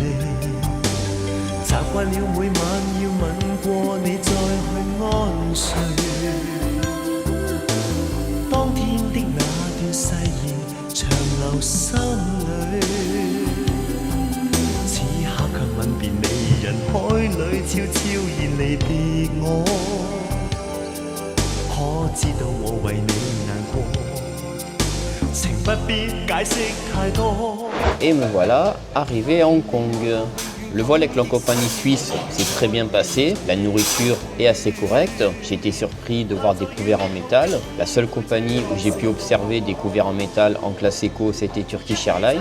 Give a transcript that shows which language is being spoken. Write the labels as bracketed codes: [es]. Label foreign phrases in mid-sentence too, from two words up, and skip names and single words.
[yue] 習慣了每晚要吻過你再去安睡，當天的那段誓言長留心裏，此刻卻吻別你，人海裏悄悄然離別我，可知道我為你難過，情不必解釋太多。 [fr] Et me voilà arrivé à Hong Kong. Le vol avec la compagnie suisse s'est très bien passé, la nourriture est assez correcte. J'ai été surpris de voir des couverts en métal. La seule compagnie où j'ai pu observer des couverts en métal en classe éco, c'était Turkish Airlines.